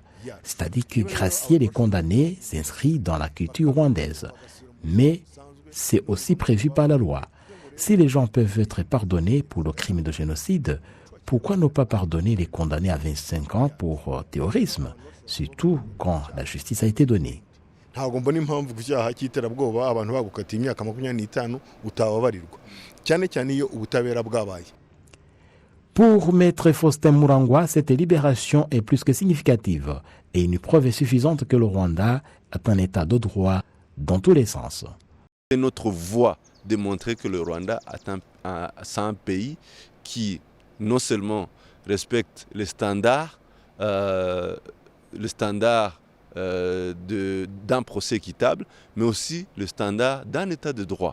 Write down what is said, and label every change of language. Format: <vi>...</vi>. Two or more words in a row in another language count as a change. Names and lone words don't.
<fr>C'est-à-dire que gracier les condamnés s'inscrit dans la culture rwandaise. Mais c'est aussi prévu par la loi. Si les gens peuvent être pardonnés pour le crime de génocide, pourquoi ne pas pardonner les condamnés à 25 ans pour terrorisme, surtout quand la justice a été donnée?</fr> <rw>Ntabwo mbona impamvu ku cyaha cy'iterabwoba abantu bagukatiye imyaka 25 utababarirwa cyane cyane iyo ubutabera bwabaye.</rw> <fr>Pour Maître Faustin Murangwa, cette libération est plus que significative et une preuve est suffisante que le Rwanda est un état de droit dans tous les sens. C'est notre voie de montrer que le Rwanda est un pays qui non seulement respecte les standards d'un procès équitable, mais aussi le standard d'un état de droit.</fr>